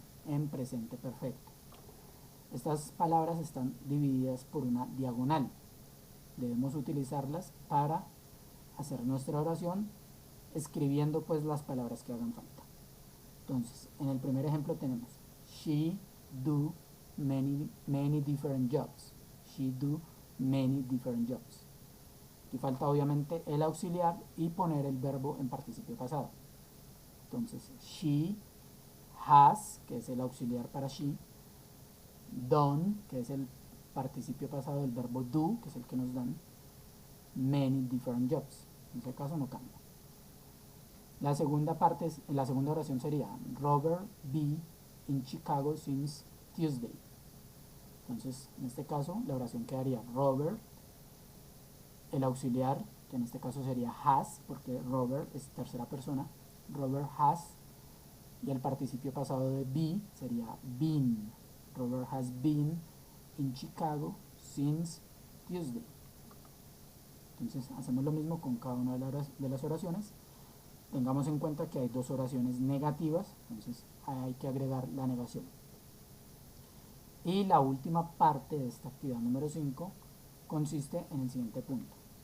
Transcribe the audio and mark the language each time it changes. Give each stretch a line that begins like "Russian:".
Spanish: En presente perfecto. Estas palabras están divididas por una diagonal. Debemos utilizarlas para hacer nuestra oración escribiendo pues las palabras que hagan falta. Entonces, en el primer ejemplo tenemos
English: she do many different jobs. She do many different jobs.
Spanish: Aquí falta obviamente el auxiliar y poner el verbo en participio pasado. Entonces,
English: she has,
Spanish: que es el auxiliar para she, done, que es el participio pasado del verbo do, que es el que nos dan,
English: many different jobs.
Spanish: En este caso no cambia. La segunda oración sería
English: Robert be in Chicago since Tuesday.
Spanish: Entonces, en este caso, la oración quedaría Robert, el auxiliar, que en este caso sería has, porque Robert es tercera persona, Robert has, y el participio pasado de be sería been.
English: Robert has been in Chicago since Tuesday.
Spanish: Entonces, hacemos lo mismo con cada una de las oraciones. Tengamos en cuenta que hay dos oraciones negativas, entonces hay que agregar la negación. Y la última parte de esta actividad número 5 consiste en el siguiente punto.